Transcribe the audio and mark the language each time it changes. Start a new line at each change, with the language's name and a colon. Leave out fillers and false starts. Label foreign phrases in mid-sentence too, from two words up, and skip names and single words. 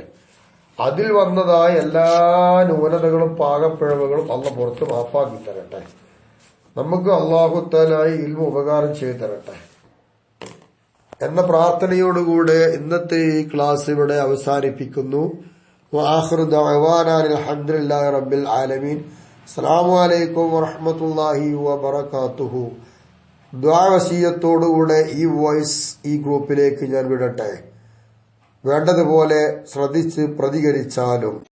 Malayalam: അതിൽ വന്നതായ എല്ലാ ന്യൂനതകളും പാകപ്പിഴവുകളും അള്ളാഹ് പുറത്ത് മാപ്പാക്കി തരട്ടെ. നമുക്ക് അള്ളാഹു തആല ഇൽമു ഉപകാരം ചെയ്തു തരട്ടെ എന്ന പ്രാർത്ഥനയോടുകൂടെ ഇന്നത്തെ ഈ ക്ലാസ് ഇവിടെ അവസാനിപ്പിക്കുന്നു.
Arabic: وآخر دعوانا الحمد لله رب العالمين. السلام عليكم ورحمة الله وبركاته.
Malayalam: ദുആ വസിയത്തോടുകൂടെ ഈ വോയിസ് ഈ ഗ്രൂപ്പിലേക്ക് ഞാൻ വിടട്ടെ. വേണ്ടതുപോലെ ശ്രദ്ധിച്ച് പ്രതികരിച്ചാലും